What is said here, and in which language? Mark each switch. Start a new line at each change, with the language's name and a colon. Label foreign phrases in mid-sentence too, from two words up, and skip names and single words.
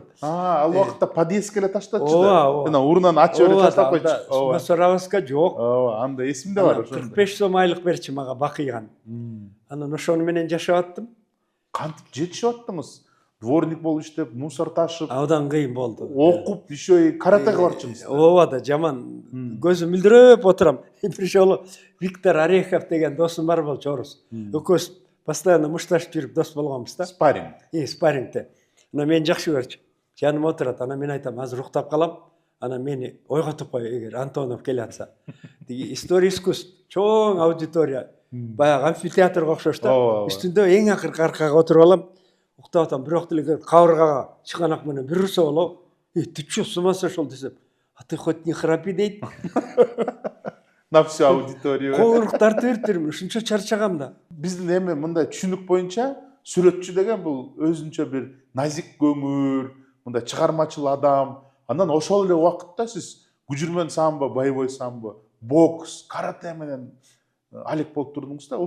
Kyrgyz: Ал убакытта подъездге эле таштатчы да. Ооба. Жана урунан ачып эле таштап койчу. Мусоровозга жок. Ооба, анда эсимде бар ошо. 45 сом айлык берчи мага бакыйган. Анан ошону менен жашап аттым. Кантип жетишип аттыңыз? Дворник болуп иштеп, мусор ташып, Абдан кыйын болду. окуп,
Russian: еще и
Kyrgyz: каратеге барчымыз. Ооба да, жаман. Көзүм мүлдүрөп отурам. Бир жолу Виктор Орехов деген досум бар болчу, орус. Экөөбүз постоянно мушташып жүрүп дос болгонбуз да. Спарринг. Спаррингте. Анан мени жакшы көрчү. Жаныма отурат. Анан мен айтам, азыр уктап калам. Анан мени ойготуп кой, эгер Антонов келе атса. Тиги
Russian: история искусств,
Kyrgyz: чоң аудитория. Баягы амфитеатрга окшош да. Үстүндө эң акыркы аркага отуруп алам. Уктап атам, бирок деле кабыргага чыканак менен бир урса болобу.
Russian: Ты чё, с ума сошел десем. А ты хоть не храпи дейт. На всю аудиторию.
Kyrgyz: Коңурук тартып бериптирмин, ушунча чарчагам да. Биздин эми мындай түшүнүк боюнча сүрөтчү деген бул өзүнчө бир назик көңүл, мындай чыгармачыл адам. Анан ошол эле убакытта сиз күжүрмөн самбо,
Russian: боевой самбо,
Kyrgyz: бокс, карате менен алек болуп турдуңуз да.